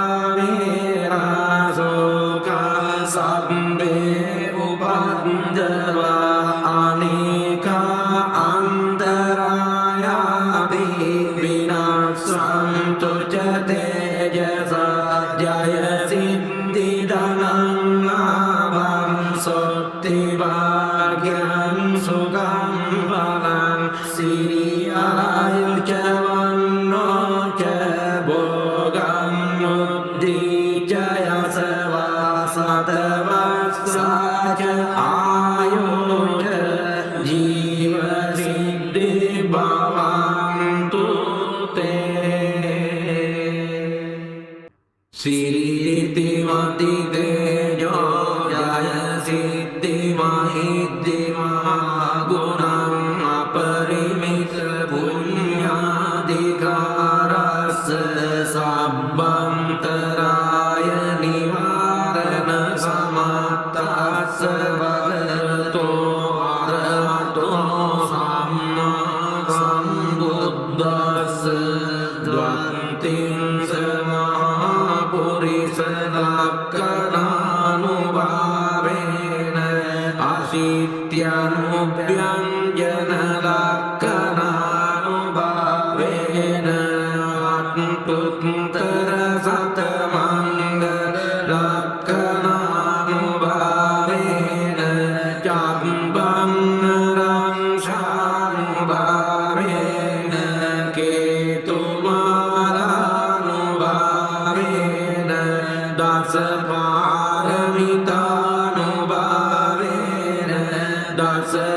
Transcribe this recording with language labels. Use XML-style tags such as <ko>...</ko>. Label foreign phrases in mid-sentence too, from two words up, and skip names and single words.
<pi>වේරාසෝක සබ්බේ උපද්දවා අනේකා අන්තරායාපි විනාශන්තු ච තේජසා ජය සිද්ධි ධනං ලාභං සොත්ති භාග්‍යං සුඛං බලං සිරියායුච වන්නෝ ච භෝගං මුද්ධි ච යසවා සතවස්සා ච ආයෝ ච ජීව සිද්ධි භවන්තු තේ සිරිති මති තේජෝ ජය සිද්ධි මහිද්දි මහා ගුණං අපරිමිත පුඤ්ඤාධිකාරස්ස සබ්බන්තරාය නිවාරණ සමත්තස්ස භගවතෝ අරහතෝ සම්මා සම්බුද්දස්ස ද්වන්තිං සමහා පුරිස ලක්ඛණානුභාවේන අසිත්‍යනුභ්‍යංජන ලක්ඛණානුභාවේන අත්තුත්තර සතමංග ලක්ඛණානුභාවේන චම්බං රංශානුභාවේන කේතුමාලානුභාවේන දස පාරමිතානුභාවේන දස</pi>